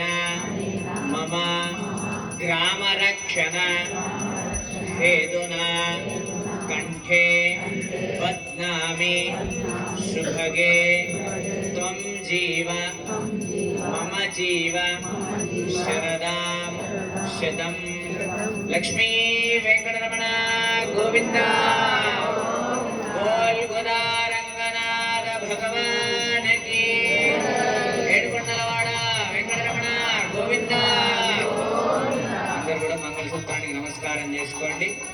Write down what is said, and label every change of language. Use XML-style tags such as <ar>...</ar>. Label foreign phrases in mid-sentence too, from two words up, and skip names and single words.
<sa>मम ग्रामरक्षण हेतुना कंठे बध्नामि शुभगे त्वं जीव मम जीव शरदां शतं लक्ष्मी वेंकटरमण गोविंद</sa> <hi>बोल गोदारंगनाथ भगवान की</hi> <te>ఏడుకొండలవాడ వెంకటరమణ గోవింద అందరూ కూడా మంగళసూత్రానికి నమస్కారం చేసుకోండి.</te>